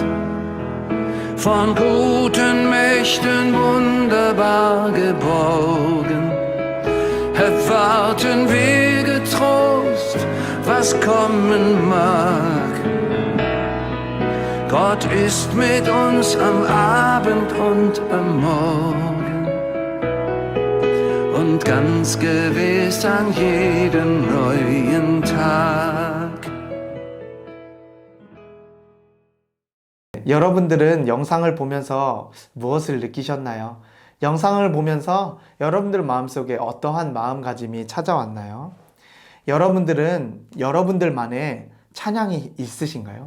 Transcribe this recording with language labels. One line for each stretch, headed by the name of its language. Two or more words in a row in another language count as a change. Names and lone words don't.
German: Von guten Mächten wunderbar geborgen, erwarten wir getrost, was kommen mag. Gott ist mit uns am Abend und am Morgen und ganz gewiss an jedem neuen Tag.
Korean: 여러분들은 영상을 보면서 무엇을 느끼셨나요? 영상을 보면서 여러분들 마음속에 어떠한 마음가짐이 찾아왔나요? 여러분들은 여러분들만의 찬양이 있으신가요?